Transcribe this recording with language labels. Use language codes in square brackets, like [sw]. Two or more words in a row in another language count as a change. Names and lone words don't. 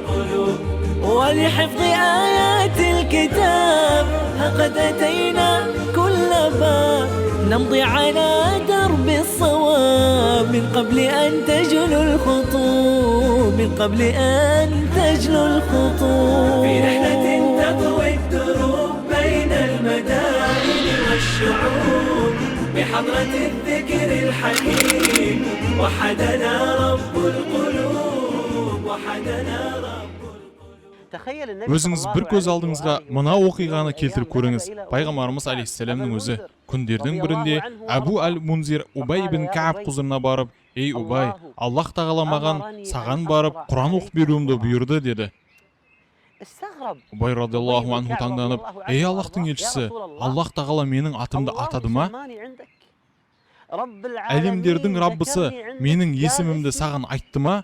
[ar] ولحفظ آيات الكتاب قد أتينا كل باب نمضي على درب الصواب من قبل أن تجلو الخطوب، من قبل أن تجلو الخطوب. في رحلة تطوي الدروب بين المدائن والشعوب بحضرة الذكر الحكيم وحدنا رب القلوب، وحدنا رب القلوب. [kk] Өзіңіз бір көз алдыңызға мына оқиғаны келтіріп көріңіз. Пайғамбарымыз алейхиссаламның өзі күндердің бірінде Абу аль-Мунзир Убай ибн Кааб құзырына барып: "Ей Убай, Аллах тағала маған саған барып Құран оқып беруімді бұйырды" деді. Убай [ar] رضي الله عنه [kk] таңданып: "Ей Аллахтың елшісі, Аллах тағала менің атымды атады ма? Әлемдердің Раббысы менің есімімді саған айтты ма?"